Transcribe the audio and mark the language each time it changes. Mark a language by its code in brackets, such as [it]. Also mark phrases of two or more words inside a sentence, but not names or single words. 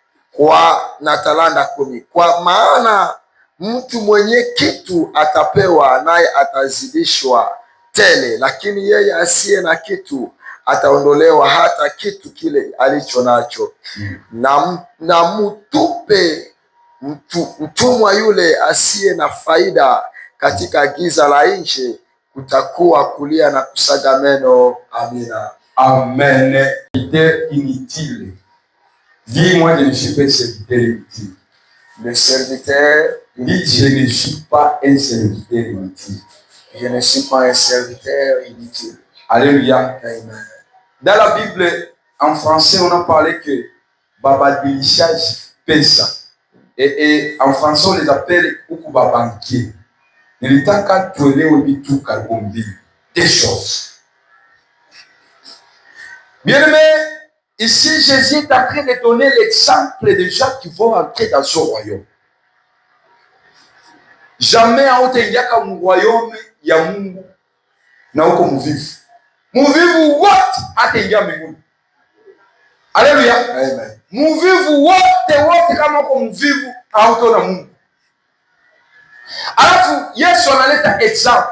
[sw] Kwa maana mtu mwenye kitu atapewa, naye atazidishwa tele, lakini yeye asiye na kitu ataondolewa hata kitu kile alicho nacho. Na mtupe mtumwa yule asiye na faida katika giza la nje, kutakuwa kulia na kusaga meno. Amina. [fr] Amen. Inutile. Dis-moi, je ne suis pas serviteur inutile. Le serviteur inutile. Je ne suis pas un serviteur inutile. Je ne suis pas un serviteur inutile. Alléluia. Amen. Dans la Bible, en français, on a parlé que [sw] babadilishage pesa. [fr] Et en français, on les appelle ukubabankier. [sw] Nilitaka tuelewe vitu karibu mbili. [fr] Des choses. Bien-aimé, ici Jésus est en train de donner l'exemple des gens qui vont entrer dans son royaume. [sw] Jamais hautaingia mu royaume ya Mungu na uko mvivu. Mvivu wote hataingia mbinguni. Haleluya. Amen. Mvivu wote kama uko mvivu hautaona Mungu. Alafu Yesu analeta example.